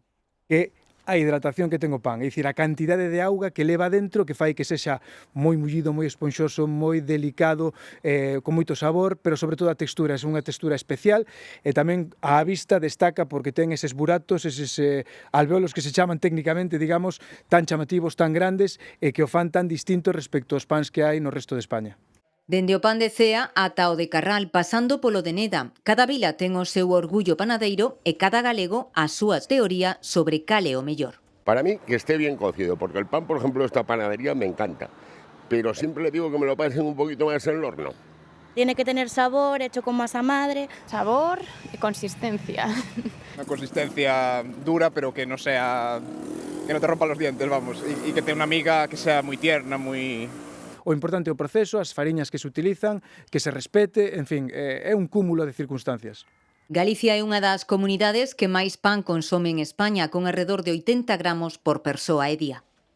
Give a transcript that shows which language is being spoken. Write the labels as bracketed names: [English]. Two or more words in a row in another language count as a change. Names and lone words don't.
[Galician] Que a hidratación que ten o pan, é dicir, a cantidade de auga que leva dentro que fai que sexa moi mullido, moi esponxoso, moi delicado, con moito sabor, pero sobre todo a textura, é unha textura especial e tamén a vista destaca porque ten eses buratos, eses alvéolos que se chaman técnicamente, digamos, tan chamativos, tan grandes e que o fan tan distinto respecto aos pans que hai no resto de España. Dende o pan de Cea ata o de Carral, pasando polo de Neda, cada vila ten o seu orgullo panadeiro e cada galego a súa teoría sobre cal é o mellor. [Spanish] Para mí, que esté bien cocido, porque el pan, por ejemplo, de esta panadería me encanta, pero siempre le digo que me lo pasen un poquito más en el horno. Tiene que tener sabor, hecho con masa madre. Sabor y consistencia. Una consistencia dura, pero que no sea, que no te rompa los dientes, vamos, y que tenga una miga que sea muy tierna, muy... [Galician] O importante é o proceso, as fariñas que se utilizan, que se respete, en fin, é un cúmulo de circunstancias. Galicia é unha das comunidades que máis pan consome en España, con [Spanish] alrededor de [Galician] 80 gramos por persoa e día.